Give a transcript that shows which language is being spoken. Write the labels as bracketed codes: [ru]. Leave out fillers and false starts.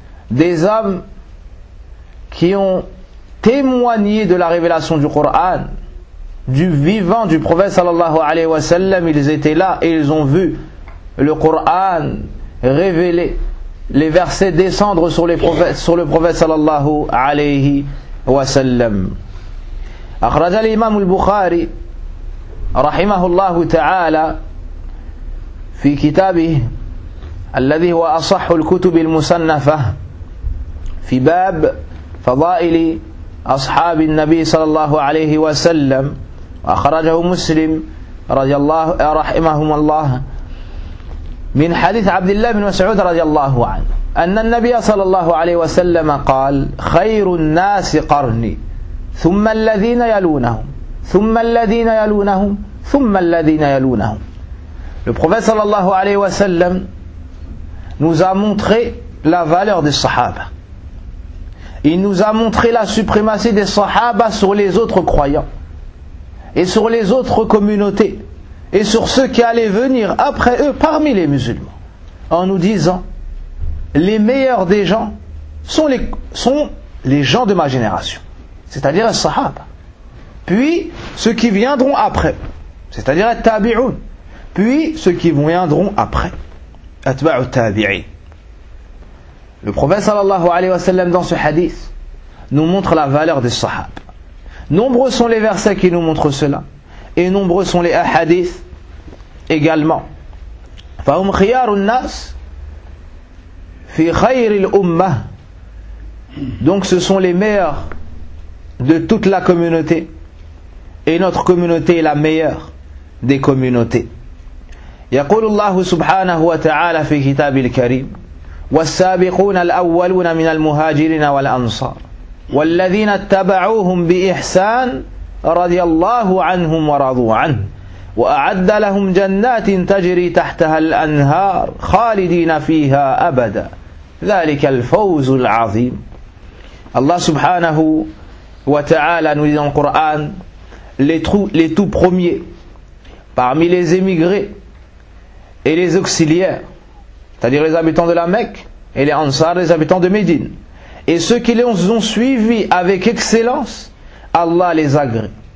[fr] Des hommes qui ont témoigné de la révélation du Coran, du vivant du prophète sallallahu alayhi wa sallam, ils étaient là et ils ont vu le Coran révéler, les versets descendre sur le prophète sallallahu alayhi wa sallam. [ar] Akhraja l'imam al-Bukhari rahimahullahu ta'ala في كتابه الذي هو أصح الكتب المصنفة في باب فضائل أصحاب النبي صلى الله عليه وسلم وأخرجه مسلم رضي الله رحمهم الله من حديث عبد الله بن مسعود رضي الله عنه أن النبي صلى الله عليه وسلم قال خير الناس قرني ثم الذين يلونهم ثم الذين يلونهم ثم الذين يلونهم. [fr] Le prophète sallallahu alayhi wa sallam nous a montré la valeur des sahaba. Il nous a montré la suprématie des sahaba sur les autres croyants et sur les autres communautés et sur ceux qui allaient venir après eux parmi les musulmans en nous disant les meilleurs des gens sont les gens de ma génération, c'est-à-dire les sahaba. Puis ceux qui viendront après, c'est-à-dire les tabi'oun. Puis ceux qui viendront après. Atba'u tabi'i. Le prophète sallallahu alayhi wa sallam dans ce hadith nous montre la valeur des sahab. Nombreux sont les versets qui nous montrent cela. Et nombreux sont les hadiths également. [ar] Fahum khiyarun nas fi khayril ummah. [fr] Donc ce sont les meilleurs de toute la communauté. Et notre communauté est la meilleure des communautés. [ar] يقول الله سبحانه وتعالى في كتاب الكريم والسابقون الأولون من المهاجرين والأنصار والذين اتبعوهم بإحسان رضي الله عنهم ورضوا عنه وأعد لهم جنات تجري تحتها الأنهار خالدين فيها أبدا ذلك الفوز العظيم. الله سبحانه وتعالى نريد القرآن [fr] les tout premiers parmi les émigrés et les auxiliaires, c'est-à-dire les habitants de la Mecque, et les Ansar, les habitants de Médine. Et ceux qui les ont suivis avec excellence, Allah les agrée.